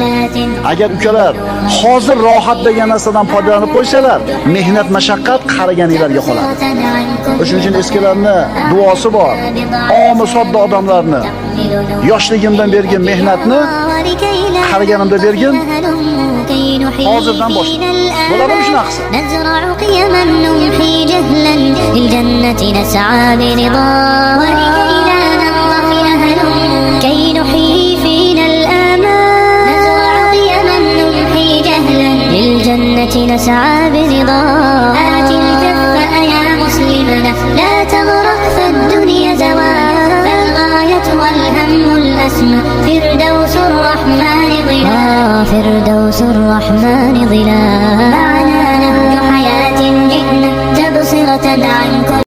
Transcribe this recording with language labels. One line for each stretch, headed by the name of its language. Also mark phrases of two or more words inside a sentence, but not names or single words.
Uzbek: Agar ukalar hozir rohat degan narsadan foydalanib qo'ysalar, mehnat mashaqqat qaraganinglarga qoladi. Shuning uchun eskilarni duosi bor. Omi sodda odamlarni yoshligimdan bergan mehnatni qaraganimda bergin. Hozirdan boshla. Bo'ladimi shunaqasi?
Arabic: نزرع قيما نمحي جهلا للجنة نسعى برضا ولكي لا ننطفئ هلم كي نحيي فينا الآمال نزرع قيما نمحي جهلا للجنة نسعى برضا آت الكف يا مسلمنا لا تغرق فالدنيا زوال فالغاية والهم الأسمى فردوس الرحمن ظلال فردوس الرحمن ظلال معنا نهج حياة جئنا تبصرة عن كل